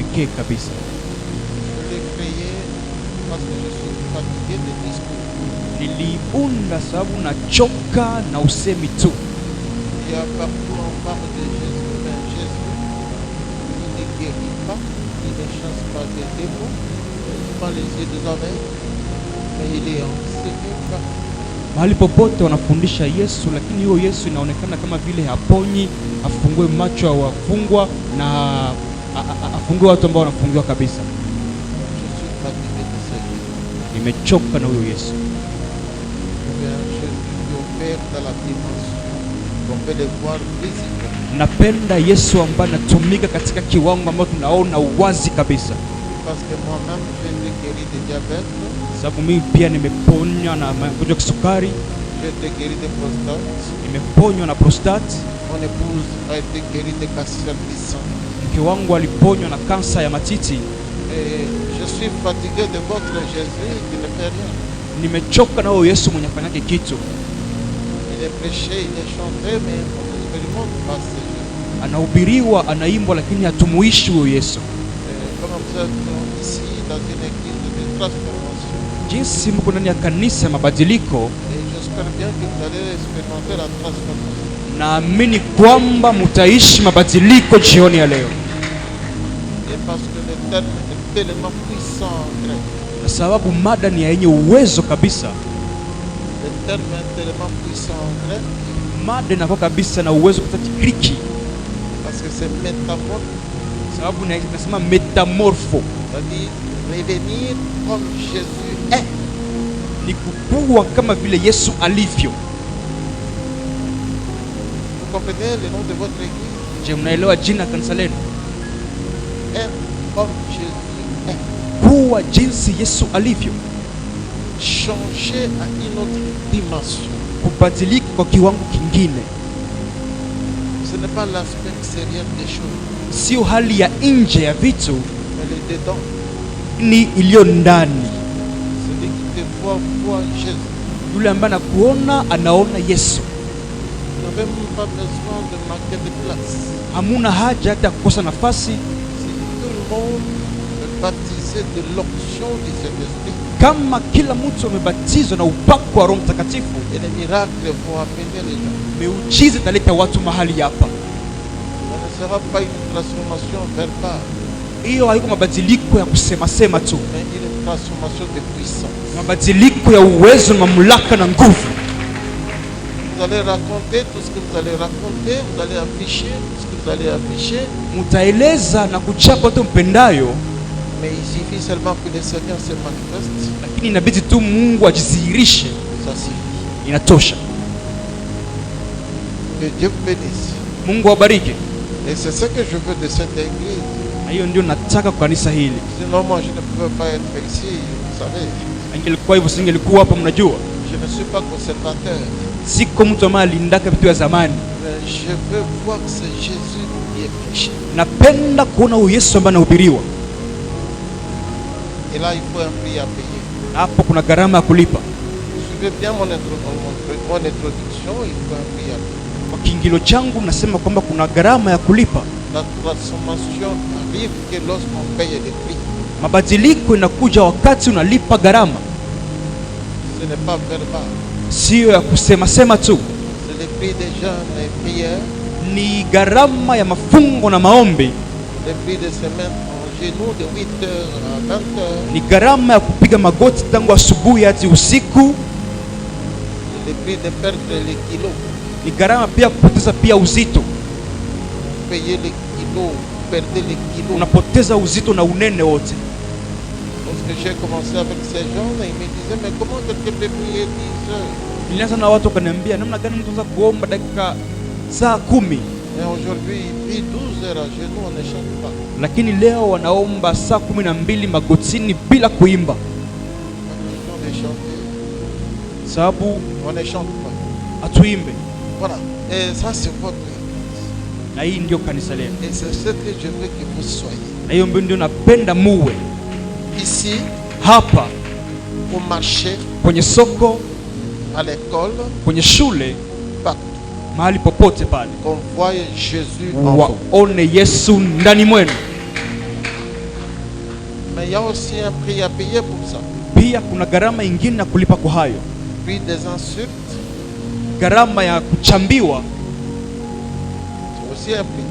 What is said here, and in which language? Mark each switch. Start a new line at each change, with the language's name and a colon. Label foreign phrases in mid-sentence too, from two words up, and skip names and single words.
Swahili: pekee kabisa.
French: Je l'ai créé parce que je suis fatigué des discours.
Swahili: Niliunda sababu nachoka na usemi tu.
French: Il y a partout on parle de Jésus, mais Jésus, il ne guérit pas, il ne chasse pas des démons, il ne pas les yeux des aveugles, mais il est enseigné par.
Swahili: Mahali popote wanafundisha Yesu, lakini huyo Yesu inaonekana kama vile haponyi, afungue macho ya wafungwa na afungue watu ambao wanafungiwa kabisa.
French: Je suis fatigué de ça.
Swahili: Nimechoka na huyo Yesu.
French: Jésus qui opère dans la dimension qu'on peut le voir visible.
Swahili: Napenda Yesu ambaye anatumika katika kiwango ambacho tunaona uwazi kabisa.
French: Parce que moi-même j'ai été guéri de diabète.
Swahili: Sababu mimi pia nimeponywa na magonjwa ya kisukari.
French: J'ai été guéri de prostate.
Swahili: Nimeponywa na prostate.
French: Mon épouse a été guérie de cancer du sein.
Swahili: Mke wangu aliponywa na kansa ya matiti.
French: Et je suis fatigué de votre Jésus qui ne fait rien.
Swahili: Nimechoka na huyo Yesu mwenye afanyake kitu.
French: Il est prêché, il est chanté, mais on n'expérimente pas ce Jésus.
Swahili: Anahubiriwa, anaimbwa, lakini hatumuishi huyo Yesu.
French: Comme vous êtes ici dans une église de transformation.
Swahili: Jinsi mko ndani ya kanisa ya mabadiliko,
French: Et j'espère bien que vous allez expérimenter la transformation.
Swahili: naamini kwamba mtaishi mabadiliko jioni ya leo.
French: Et parce que le terme est tellement puissant en grec.
Swahili: Na sababu mada ni yenye uwezo kabisa.
French: Le terme est tellement puissant en grec.
Swahili: Mada inakuwa kabisa na uwezo katika Kigiriki.
French: Parce que c'est métamorphe.
Swahili: Sababu nasema metamorpho.
French: C'est-à-dire revenir comme Jésus est.
Swahili: Ni kukua kama vile Yesu alivyo.
French: Vous comprenez le nom de votre église?
Swahili: Je, mnaelewa jina kanisa lenu?
French: Être comme Jésus est.
Swahili: Kuwa jinsi Yesu alivyo.
French: Changer à une autre dimension.
Swahili: Kubadilika kwa kiwango kingine.
French: Ce n'est pas l'aspect extérieur des choses,
Swahili: Sio hali ya nje ya vitu,
French: mais le dedans.
Swahili: ni iliyo ndani.
French: Celui qui te voit Jésus.
Swahili: Yule ambaye anakuona anaona Yesu.
French: Vous n'avez même pas besoin de manquer de place.
Swahili: Hamuna haja hata kukosa nafasi.
French: Si tout le monde est baptisé de l'onction du Saint-Esprit,
Swahili: Kama kila mtu amebatizwa na upako wa Roho Mtakatifu,
French: et les miracles vont amener les gens.
Swahili: miujiza italeta watu mahali hapa.
French: Ce ne sera pas une transformation verbale,
Swahili: Hiyo haiko mabadiliko ya kusema sema tu,
French: mais une transformation de puissance.
Swahili: mabadiliko ya uwezo, mamlaka na nguvu.
French: Vous allez raconter tout ce que vous allez raconter, vous allez afficher tout ce que vous allez afficher,
Swahili: Mtaeleza na kuchapa watu mpendayo,
French: mais il suffit seulement que le Seigneur se manifeste,
Swahili: lakini inabidi tu Mungu ajidhihirishe,
French: ça suffit.
Swahili: inatosha.
French: Que Dieu vous bénisse.
Swahili: Mungu awabariki.
French: Et c'est ce que je veux de cette église.
Swahili: Na hiyo ndio nataka kwa kanisa hili.
French: Sinon, moi, je ne pouvais pas être ici, vous savez.
Swahili: Ingelikuwa hivyo singelikuwa hapa, mnajua.
French: Je ne suis pas conservateur.
Swahili: Siko mtu ambaye alindaka vitu vya zamani.
French: Mais je veux voir que c'est Jésus qui est prêché.
Swahili: Napenda kuona huyu Yesu ambaye anahubiriwa.
French: Et là, il faut un prix à payer.
Swahili: Hapo kuna gharama ya kulipa.
French: Suivez bien mon introduction, il faut un prix à payer.
Swahili: Kwa kiingilio changu nasema kwamba kuna gharama ya kulipa.
French: La transformation arrive que lorsqu'on paye le prix.
Swahili: Mabadiliko inakuja wakati unalipa gharama.
French: Ce n'est pas verbal.
Swahili: Sio ya kusema sema tu.
French: C'est le prix des jeûnes et prières,
Swahili: Ni gharama ya mafungo na maombi.
French: le prix de se mettre en genoux de 8h à 20h,
Swahili: Ni gharama ya kupiga magoti tangu asubuhi hadi usiku.
French: le prix de perdre les kilos.
Swahili: Ni gharama pia kupoteza pia uzito.
French: Payer les kilos, perdez les kilos.
Swahili: Unapoteza uzito na unene wote.
French: Lorsque j'ai commencé avec ces gens, ils me disaient, mais comment quelqu'un peut prier 10 heures?
Swahili: Nilianza na watu wakaniambia namna gani mtu anaweza kuomba dakika saa 10.
French: Et aujourd'hui, ils prient 12 heures à genoux, on ne chante pas.
Swahili: Lakini leo wanaomba saa 12 magotini bila kuimba.
French: On ne chante
Swahili: Sababu
French: on ne chante pas.
Swahili: hatuimbe.
French: Voilà. Et ça, c'est votre église.
Swahili: Na hii ndio kanisa letu.
French: Et c'est ce que je veux que vous soyez.
Swahili: Na hiyo ndio napenda muwe
French: Ici,
Swahili: hapa,
French: au marché,
Swahili: kwenye soko,
French: à l'école,
Swahili: kwenye shule,
French: partout.
Swahili: mahali popote pale,
French: Qu'on voie Jésus en vous.
Swahili: waone Yesu ndani mwenu.
French: Mais il y a aussi un prix à payer pour ça.
Swahili: Pia kuna gharama ingine ya kulipa kwa hayo.
French: Prix des insultes.
Swahili: Gharama ya kuchambiwa
French: C'est aussi un prix.